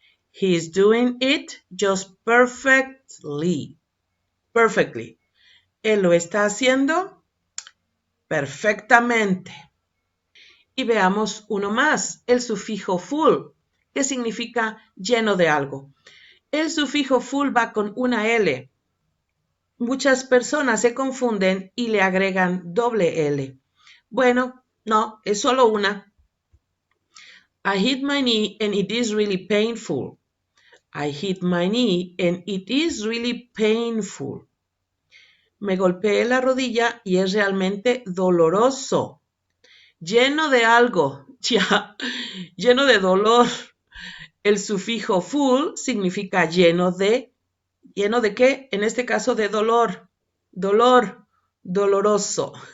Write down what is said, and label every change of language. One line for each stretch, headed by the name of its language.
English: He is doing it just perfectly. Perfectly.
Spanish: Él lo está haciendo perfectamente. Y veamos uno más, el sufijo full, que significa lleno de algo. El sufijo full va con una L. Muchas personas se confunden y le agregan doble L. Bueno, no, es solo una.
English: I hit my knee and it is really painful. I hit my knee and it is really painful.
Spanish: Me golpeé la rodilla y es realmente doloroso. Lleno de algo, ya, lleno de dolor. El sufijo full significa lleno de qué? En este caso de dolor, doloroso.